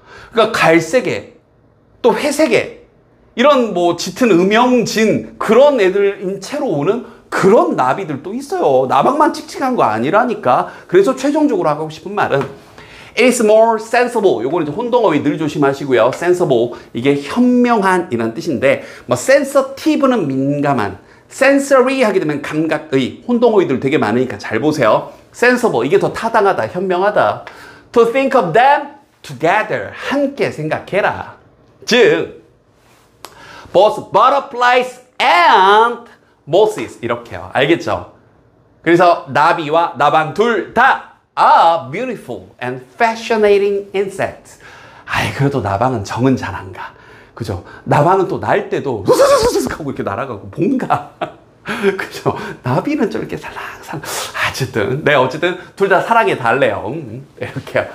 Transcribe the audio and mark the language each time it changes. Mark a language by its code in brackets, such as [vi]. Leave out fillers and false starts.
[ko] 그러니까 갈색에 또 회색에 이런 뭐 짙은 음영진 그런 애들인 채로 오는 그런 나비들도 있어요. 나방만 칙칙한 거 아니라니까. 그래서 최종적으로 하고 싶은 말은 [en] It is more sensible. [ko] 요거는 이제 혼동어휘 늘 조심하시고요. [en] sensible. [ko] 이게 현명한 이런 뜻인데, 뭐 sensitive는 민감한, sensory 하게 되면 감각의, 혼동어휘들 되게 많으니까 잘 보세요. [en] sensible. [ko] 이게 더 타당하다, 현명하다. [en] To think of them together. [ko] 함께 생각해라. 즉, [en] both butterflies and mosses. [ko] 이렇게요. 알겠죠? 그래서 나비와 나방 둘 다 [en] are beautiful and fascinating insects. [ko] 아이, 그래도 나방은 정은 잘 안 가. 그죠? 나방은 또 날 때도 수수수수수 하고 이렇게 날아가고 뭔가. 그죠? 나비는 좀 이렇게 살랑살랑. 어쨌든, 네, 어쨌든 둘 다 사랑에 달래요. 이렇게요.